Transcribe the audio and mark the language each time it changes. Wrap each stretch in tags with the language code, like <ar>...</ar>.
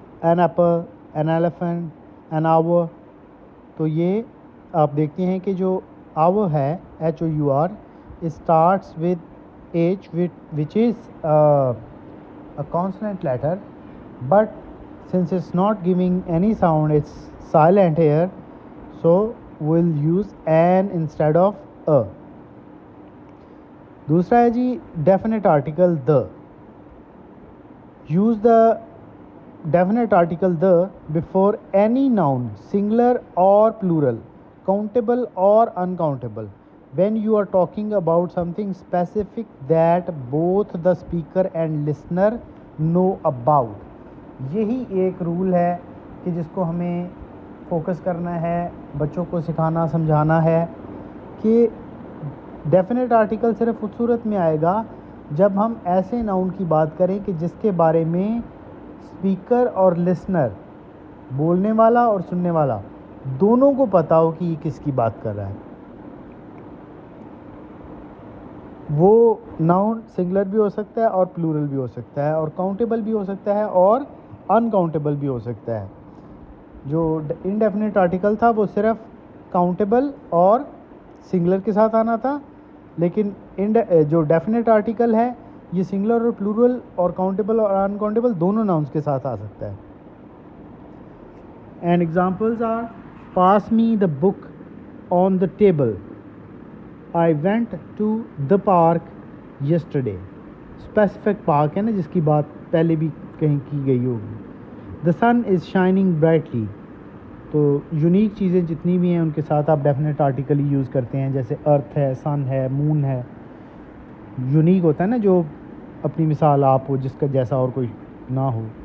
<en>an apple, an elephant, an hour.</en> <ur>تو یہ آپ دیکھتے ہیں کہ جو</ur> <en>hour ہے HOUR it starts with H which is a consonant letter, but since it's not giving any sound, it's silent here, so we'll use an instead of a.</en> <ur>دوسرا ہے جی definite article the.</ur> <en>Use the definite article the before any noun, singular or plural, countable or uncountable, when you are talking about something specific that both the speaker and listener know about.</en> <ur>یہی ایک role ہے کہ جس کو ہمیں focus کرنا ہے، بچوں کو سکھانا سمجھانا ہے کہ ڈیفینٹ آرٹیکل صرف اس صورت میں آئے گا جب ہم ایسے ناؤن کی بات کریں کہ جس کے بارے میں اسپیکر اور لسنر، بولنے والا اور سننے والا، دونوں کو پتہ ہو کہ یہ کس کی بات کر رہا ہے. وہ ناؤن سنگولر بھی ہو سکتا ہے اور پلورل بھی ہو سکتا ہے، اور کاؤنٹیبل بھی ہو سکتا ہے اور انکاؤنٹیبل بھی ہو سکتا ہے. جو انڈیفینٹ آرٹیکل تھا وہ صرف کاؤنٹیبل اور سنگولر کے ساتھ آنا تھا، لیکن جو ڈیفینٹ آرٹیکل ہے یہ سنگولر اور پلورل اور کاؤنٹیبل اور انکاؤنٹیبل دونوں ناؤنس کے ساتھ آ سکتا ہے.</ur> <en>And examples are pass me the book on the table, I went to the park yesterday.</en> <ur>Specific park ہے نا جس کی بات پہلے بھی کہیں کی گئی ہوگی.</ur> <en>The sun is shining brightly.</en> <ur>تو یونیک چیزیں جتنی بھی ہیں ان کے ساتھ آپ ڈیفینٹ آرٹیکل ہی یوز کرتے ہیں، جیسے ارتھ ہے، سن ہے، مون ہے. یونیک ہوتا ہے نا جو اپنی مثال آپ ہو، جس کا جیسا اور کوئی نہ ہو.</ur>